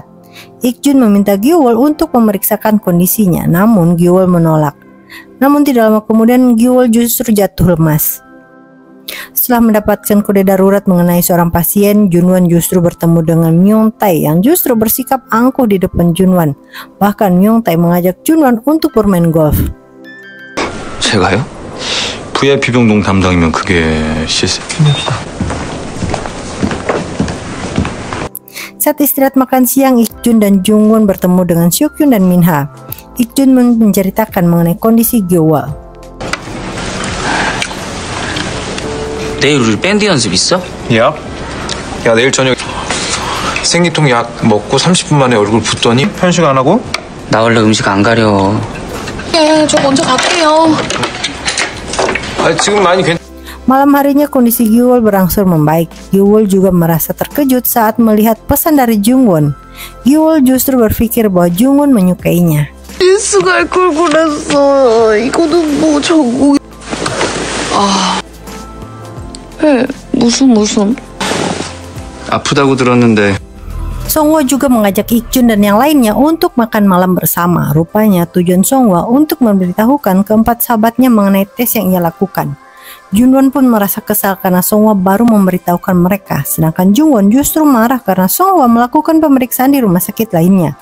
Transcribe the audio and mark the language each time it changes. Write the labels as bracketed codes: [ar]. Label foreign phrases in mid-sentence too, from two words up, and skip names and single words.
[id] Ik-jun meminta Gyo-wol untuk memeriksakan kondisinya, namun Gyo-wol menolak. Namun tidak lama kemudian Gyo-wol justru jatuh lemas. Setelah mendapatkan kode darurat mengenai seorang pasien, Junwon justru bertemu dengan Myung Tae yang justru bersikap angkuh di depan Junwon. Bahkan Myung Tae mengajak Junwon untuk bermain golf. [ko] 제가요? VIP 병동 담당이면 그게 실세. [id] Saat istirahat makan siang, Ik-jun dan Jungwon bertemu dengan Seok-yoon dan Min-ha. Ik-jun menceritakan mengenai kondisi Gyo-wol. [ko] 내일 우리 밴드 연습 있어? 야 내일 저녁 생리통 약 먹고 30분 만에 얼굴 붓더니 편식 안 하고? 나 원래 음식 안 가려. 저 먼저 갈게요. 지금 많이 [id] Malam harinya kondisi Gyo-wol berangsur membaik. Gyo-wol juga merasa terkejut saat melihat pesan dari Jungwon. Gyo-wol justru berpikir bahwa Jungwon menyukainya. [ko] 갈 걸 그랬어. 이거는 뭐 전국. 무슨? 아프다고 들었는데 [id] Songwoo juga mengajak Ik-jun dan yang lainnya untuk makan malam bersama. Rupanya tujuan Songwoo untuk memberitahukan keempat sahabatnya mengenai tes yang ia lakukan. Junwon pun merasa kesal karena Songwoo baru memberitahukan mereka, sedangkan Jungwon justru marah karena Songwoo melakukan pemeriksaan di rumah sakit lainnya.